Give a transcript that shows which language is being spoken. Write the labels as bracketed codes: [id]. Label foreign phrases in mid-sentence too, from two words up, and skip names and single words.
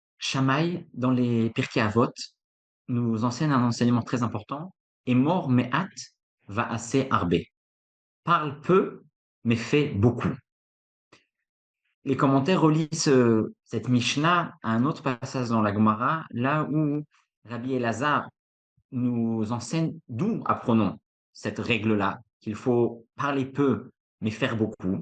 [fr] Shammai, dans les Pirkei Avot, nous enseigne un enseignement très important. [he] אמור מעט ועשה הרבה. [fr] Parle peu, mais fait beaucoup. Les commentaires relient cette Mishnah à un autre passage dans la Gemara, là où Rabbi Elazar nous enseigne d'où apprenons cette règle-là, qu'il faut parler peu, mais faire beaucoup.